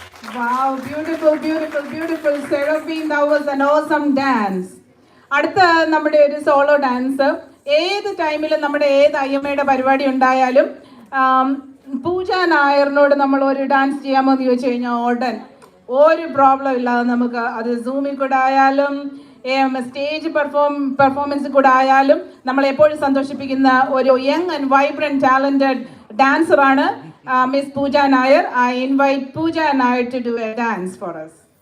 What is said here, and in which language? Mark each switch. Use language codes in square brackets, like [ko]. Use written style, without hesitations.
[en] Wow, beautiful, beautiful, beautiful. Seraphine, that was an awesome dance. [ml] അടുത്ത നമ്മുടെ ഒരു solo dance ഏത് ടൈമിലും നമ്മുടെ ഏത് അയ്യമ്മയുടെ പരിപാടി ഉണ്ടായാലും പൂജ നായറിനോട് നമ്മൾ ഒരു ഡാൻസ് ചെയ്യാമോ എന്ന് ചോദിച്ചു കഴിഞ്ഞാൽ ഉടൻ ഒരു പ്രോബ്ലം ഇല്ലാതെ നമുക്ക് അത് സൂമിൽ കൂടെ ആയാലും സ്റ്റേജ് പെർഫോമൻസ് കൂടെ ആയാലും നമ്മളെപ്പോഴും സന്തോഷിപ്പിക്കുന്ന ഒരു [en] young and vibrant talented [ml] ഡാൻസറാണ് Miss Pooja Nair. [en] I invite Pooja Nair to do a dance for us.